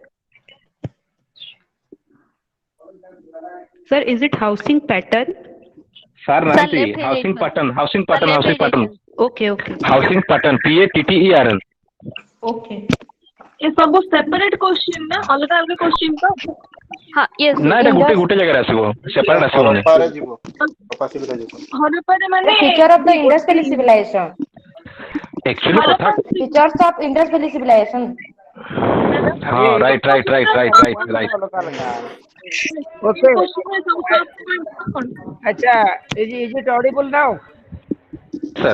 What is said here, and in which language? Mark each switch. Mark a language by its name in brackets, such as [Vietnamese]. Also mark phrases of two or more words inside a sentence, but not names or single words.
[English] Sir, is it housing pattern? sir Sir, [Odia] ନାହାନ୍ତି [English] left hand housing sir. pattern Housing pattern. Okay. housing pattern PATTERN। Okay. [Odia] ये ସବୁ [English] separate question [Odia] ନା ଅଲଗା ଅଲଗା question ତ? [English] हाँ, yes. [Odia] ନା ଏଟା ଗୋଟେ ଜାଗାରେ ଆସିବ ସେପାରେଟ ଆସିବନି। ହରପ୍ପାରେ ଯିବ ହରପ୍ପା civilization। ହରପ୍ପାରେ ମାନେ [English] Feature of the Indus Valley Civilization. [Odia] actually କଥା [English] Features of Indus Valley Civilization. [Odia] ହଁ right [English] Okay. Acha, is it audible now? sir